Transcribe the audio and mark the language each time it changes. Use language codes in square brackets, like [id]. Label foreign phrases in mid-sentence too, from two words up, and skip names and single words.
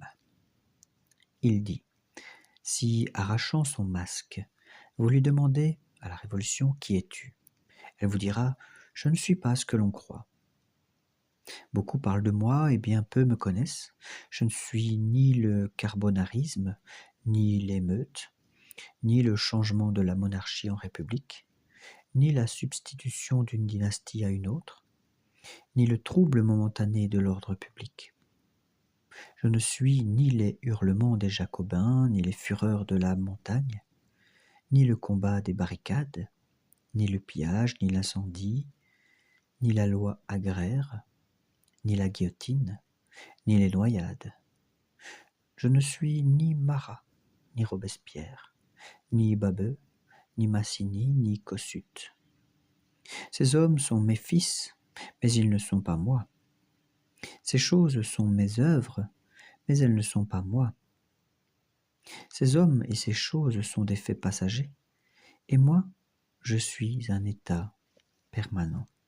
[fr] Il dit « Si, arrachant son masque, vous lui demandez à la révolution « Qui es-tu » elle vous dira « Je ne suis pas ce que l'on croit ». Beaucoup parlent de moi et bien peu me connaissent. Je ne suis ni le carbonarisme, ni l'émeute, ni le changement de la monarchie en république, ni la substitution d'une dynastie à une autre, ni le trouble momentané de l'ordre public. Je ne suis ni les hurlements des Jacobins, ni les fureurs de la montagne, ni le combat des barricades, ni le pillage, ni l'incendie, ni la loi agraire, ni la guillotine, ni les noyades. Je ne suis ni Marat, ni Robespierre, ni Babeu, ni Massini, ni Kossuth. Ces hommes sont mes fils, mais ils ne sont pas moi. Ces choses sont mes œuvres, mais elles ne sont pas moi. Ces hommes et ces choses sont des faits passagers, et moi, je suis un état permanent.